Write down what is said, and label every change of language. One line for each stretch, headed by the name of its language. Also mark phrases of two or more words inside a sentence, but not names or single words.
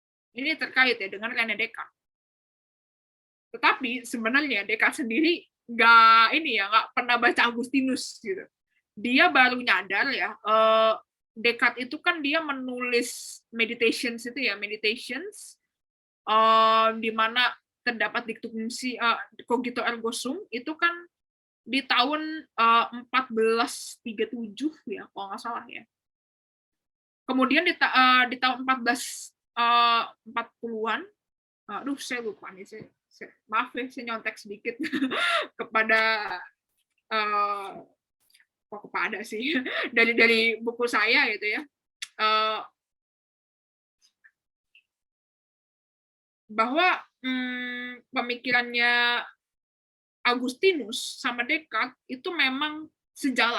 Indonesian: Ini terkait ya dengan Rene Descartes. Tetapi sebenarnya Descartes sendiri nggak pernah baca Agustinus gitu. Dia baru nyadar ya, Descartes itu kan dia menulis meditations itu ya, meditations di mana terdapat dictum
Latin: cogito ergo sum
Indonesian: itu kan di tahun 1437 ya kalau nggak salah ya. Kemudian di tahun 1440-an, aduh saya lupa nih, maaf ya saya nyontek sedikit kepada kok kepada sih dari buku saya gitu ya, bahwa pemikirannya Agustinus sama Descartes itu memang sejalan.